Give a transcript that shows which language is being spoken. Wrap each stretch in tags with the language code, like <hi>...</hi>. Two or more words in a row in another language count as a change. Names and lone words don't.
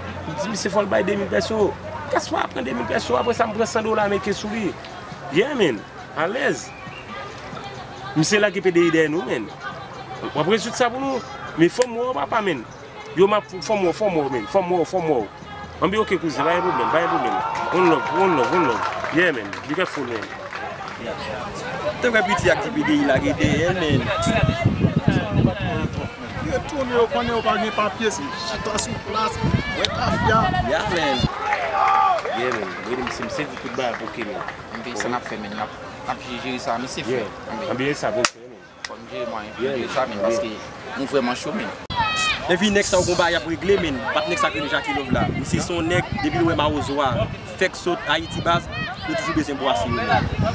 <ht>Di msye fò l bay de mil pèson. Gaspard pran de mil pèson. Apre sa, m pran san dola, men, ke sou li. Yeah, men. Alèz. Msye la ki P D I dè nou, men. Ou apre tout sa pou nou. Men fò mwen, papa, men. Yo, ma, fò mwen, fò mwen, men. Fò mwen, fò mwen. An bi oke, kouzen. Pa yon pwoblèm, pa yon pwoblèm.</ht> <en>One love, one love, one love. Yeah, man. Be careful, man.</en> <ht>Te wè piti ak ti P D I la, ki te el, men. Yo tounen, yo konnen, yo pa gen papye, se chita sou plas. Wè, mafya.</ht> <en>Yeah, man. Yeah, man.</en> <ht>Wè, msye, msye, di tout ba, oke, men. Mwen sa n ap fè, men. N ap, n ap jere sa, men, se fè. Yeah. An bi sa, bon, fè, men. Fò m jere, mwen. Yeah. Jere sa, men, paske nou vrèman chou, men. E pi nèk sa ou konba y ap regle, men. Pat nèk sa ke deja ki lòv la. Men se son nèk, depi wè Mawozo a, fèk sot Ayiti baz, nou toujou bezwen pou asire, men.</ht>